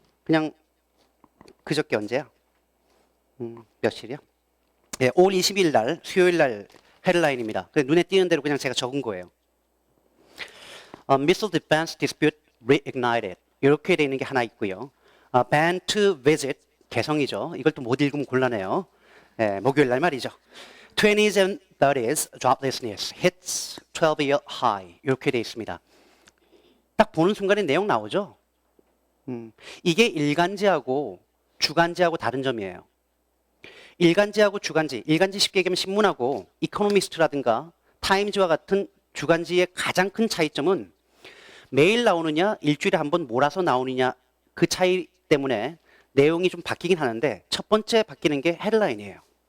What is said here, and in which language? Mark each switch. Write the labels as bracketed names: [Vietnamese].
[Korean] 그냥 그저께 언제야? 며칠이요? 예, 5월 20일 날 수요일 날 헤드라인입니다. 눈에 띄는 대로 그냥 제가 적은 거예요. [English] Missile Defense Dispute Reignited [Korean] 이렇게 되어 있는 게 하나 있고요. [English] Ban to Visit [Korean] 개성이죠. 이걸 또 못 읽으면 곤란해요. 예, 목요일 날 말이죠. [English] 20s and 30s joblessness hits 12-year high [Korean] 이렇게 되어 있습니다. 딱 보는 순간에 내용 나오죠. 이게 일간지하고 주간지하고 다른 점이에요. 일간지하고 주간지, 일간지 쉽게 얘기하면 신문하고 이코노미스트라든가 타임즈와 같은 주간지의 가장 큰 차이점은 매일 나오느냐 일주일에 한 번 몰아서 나오느냐 그 차이 때문에 내용이 좀 바뀌긴 하는데 첫 번째 바뀌는 게 헤드라인이에요.